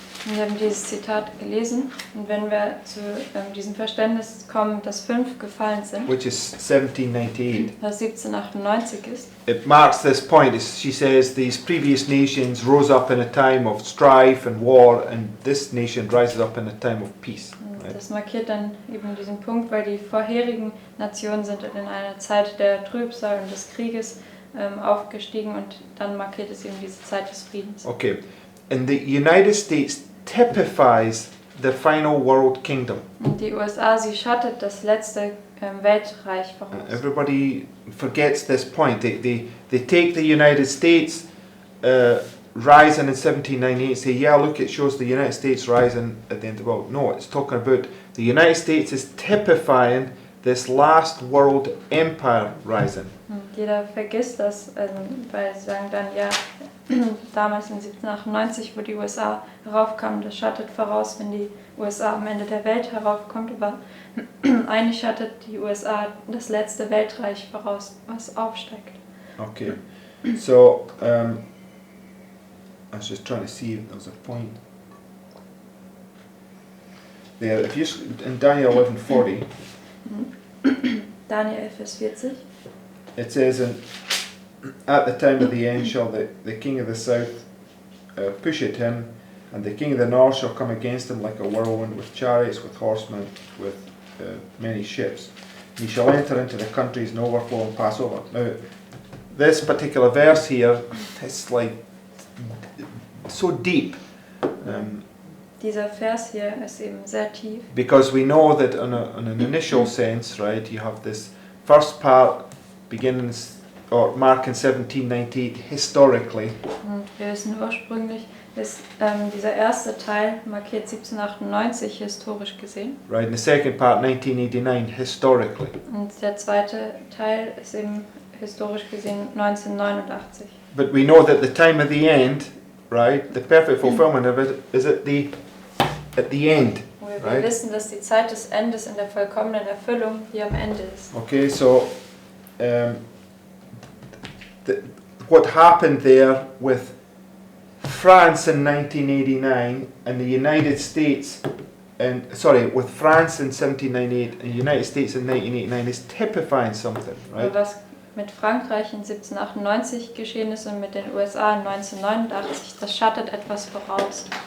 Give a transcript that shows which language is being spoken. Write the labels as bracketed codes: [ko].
[de] Wir haben dieses Zitat gelesen und wenn wir zu diesem Verständnis kommen, dass 5 gefallen sind, [en] Which is 1798. [de] was 1798 ist, [en] It marks this point. She says these previous nations rose up in a time of strife and war, and this nation rises up in a time of peace. Right? [de] das markiert dann eben diesen Punkt, weil die vorherigen Nationen sind in einer Zeit der Trübsal und des Krieges aufgestiegen und dann markiert es eben diese Zeit des Friedens. [en] Okay, and the United States typifies the final world kingdom. [de] Und die USA, sie schattet das letzte Weltreich voraus. [en] Everybody forgets this point. They take the United States rising in 1798 and say, yeah, look, it shows the United States rising at the end of the world. No, it's talking about the United States is typifying this last world empire rising. [de] Und jeder vergisst das, weil sie sagen dann, ja, damals in 1798, wo die USA heraufkamen, das schattet voraus, wenn die USA am Ende der Welt heraufkommt, aber eigentlich schattet die USA das letzte Weltreich voraus, was aufsteigt. [en] Okay, so I was just trying to see if there was a point there. If you in Daniel 11:40, [de] Daniel 11, Vers 40. [en] it says, at the time of the end shall the king of the south push at him, and the king of the north shall come against him like a whirlwind, with chariots, with horsemen, with many ships. He shall enter into the countries and overflow and pass over. Now, this particular verse here, it's like so deep. [de] Dieser Vers hier ist eben sehr tief. [en] Because we know that on an initial sense, right, you have this first part beginnings or marking 1798 historically. [de] Und wir wissen ursprünglich, ist dieser erste Teil markiert 1798 historisch gesehen. [en] Right, and the second part 1989 historically. [de] Und der zweite Teil ist eben historisch gesehen 1989. [en] But we know that the time of the end, right, the perfect fulfillment of it is at the end. [de] Wir [en] Right. [de] wissen, dass die Zeit des Endes in der vollkommenen Erfüllung hier am Ende ist. [en] Okay, so what happened there with France in 1989 and the United States, with France in 1798 and the United States in 1989 is typifying something, right? [de] Was mit Frankreich in 1798 geschehen ist und mit den USA in 1989, das schattet etwas voraus.